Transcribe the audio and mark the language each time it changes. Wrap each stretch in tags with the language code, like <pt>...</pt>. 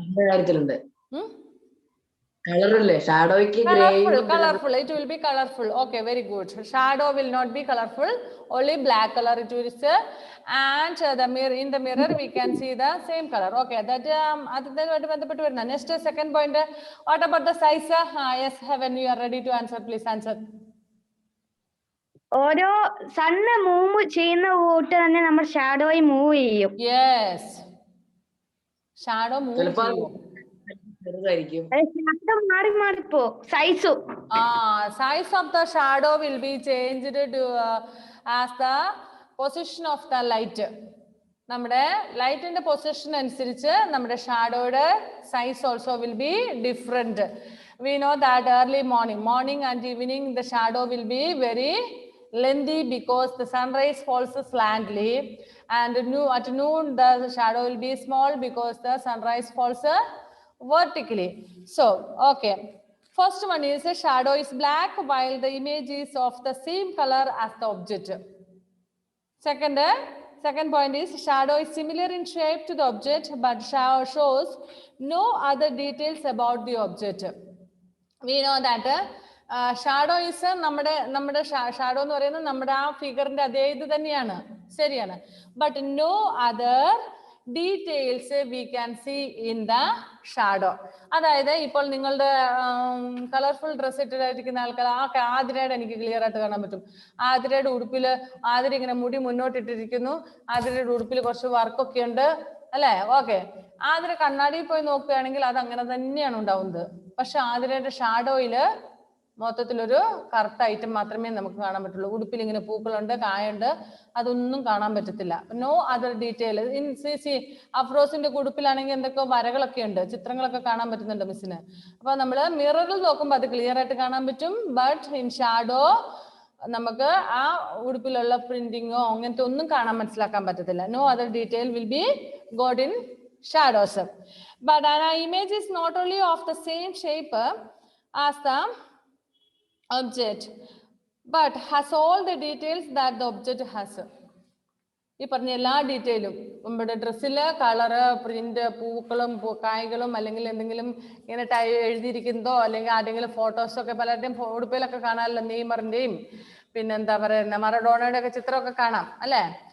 <ml>കാര്യത്തിലുണ്ട് കളറില്ലേ ഷാഡോയ്ക്ക്?</ml> <en>Colorful, it will be colorful. Okay, very good. Shadow will not be colorful, only black color it will be, and the mirror, in the mirror we can see the same color.</en> <ml>Okay, that aduthaയിട്ട് ബന്ധപ്പെട്ട് വരുന്ന.</ml> <en>Next, second point, what about the size? Yes, Heaven, you are ready to answer, please answer.</en> <ml>ഓരോ sun move ചെയ്യുന്ന കൂട്ട് തന്നെ നമ്മൾ ഷാഡോയും move ചെയ്യും. Yes, shadow move ചെയ്യും. ചെറുതായിരിക്കും. മാറി മാറിപ്പോ സൈസു.</ml> <en>Size of the shadow will be changed as the position of the light.</en> <ml>നമ്മുടെ ലൈറ്റിന്റെ പൊസിഷൻ അനുസരിച്ച് നമ്മുടെ ഷാഡോയുടെ size</ml> <en>Also will be different. We know that early morning and evening the shadow will be very lengthy because the sunrise falls slantly, and at noon the shadow will be small because the sunrise falls vertically. So okay, first one is the shadow is black while the image is of the same color as the object. Second point is shadow is similar in shape to the object but shows no other details about the object. We know that shadow is</en> <ml>നമ്മുടെ shadow എന്ന് പറയുന്നത് നമ്മുടെ ആ ഫിഗറിന്റെ അതേ ഇത് തന്നെയാണ്, ശരിയാണ്.</ml> <en>But no other details we can see in the shadow.</en> <ml>അതായത് ഇപ്പോൾ നിങ്ങളുടെ കളർഫുൾ ഡ്രസ് ഇട്ടിരിക്കുന്ന ആൾക്കാർ ആതിരയുടെ എനിക്ക് ക്ലിയർ ആയിട്ട് കാണാൻ പറ്റും. ആതിരയുടെ ഉടുപ്പിൽ ആതിര ഇങ്ങനെ മുടി മുന്നോട്ടിട്ടിരിക്കുന്നു, ആതിരയുടെ ഉടുപ്പിൽ കുറച്ച് വർക്കൊക്കെ ഉണ്ട് അല്ലേ? ഓക്കെ, ആതിര കണ്ണാടിയിൽ പോയി നോക്കുകയാണെങ്കിൽ അത് അങ്ങനെ തന്നെയാണ് ഉണ്ടാവുന്നത്. പക്ഷെ ആതിരയുടെ ഷാഡോയില് മൊത്തത്തിലൊരു കറുത്ത ഐറ്റം മാത്രമേ നമുക്ക് കാണാൻ പറ്റുള്ളൂ. ഉടുപ്പിൽ ഇങ്ങനെ പൂക്കളുണ്ട്, കായുണ്ട്, അതൊന്നും കാണാൻ പറ്റത്തില്ല.</ml> <en>No other detail.</en> <ml>In C അഫ്രോസിന്റെ ഉടുപ്പിലാണെങ്കിൽ എന്തൊക്കെയോ വരകളൊക്കെ ഉണ്ട്, ചിത്രങ്ങളൊക്കെ കാണാൻ പറ്റുന്നുണ്ട് മിസ്സിന്. അപ്പൊ നമ്മള് മിററിൽ നോക്കുമ്പോൾ അത് ക്ലിയർ ആയിട്ട് കാണാൻ പറ്റും.</ml> <en>but in shadow</en> <ml>നമുക്ക് ആ ഉടുപ്പിലുള്ള പ്രിന്റിങ്ങോ അങ്ങനത്തെ ഒന്നും കാണാൻ മനസ്സിലാക്കാൻ പറ്റത്തില്ല.</ml> <en>No other detail will be got in shadows. But an image is not only of the same shape as the object but has all the details that the object has.</en> <ml>ഈ പറഞ്ഞ എല്ലാ ഡീറ്റെയിലും നമ്മുടെ ഡ്രസ്സില് കളറ്, പ്രിന്റ്, പൂക്കളും കായ്കളും അല്ലെങ്കിൽ എന്തെങ്കിലും ഇങ്ങനെ എഴുതിയിരിക്കുന്നതോ അല്ലെങ്കിൽ ആരെങ്കിലും ഫോട്ടോസൊക്കെ പലരുടെയും ഉടുപ്പിലൊക്കെ കാണാമല്ലോ, നെയ്മറിന്റെയും പിന്നെ എന്താ പറയുക മറഡോണയുടെ ഒക്കെ ചിത്രമൊക്കെ കാണാം അല്ലേ?</ml>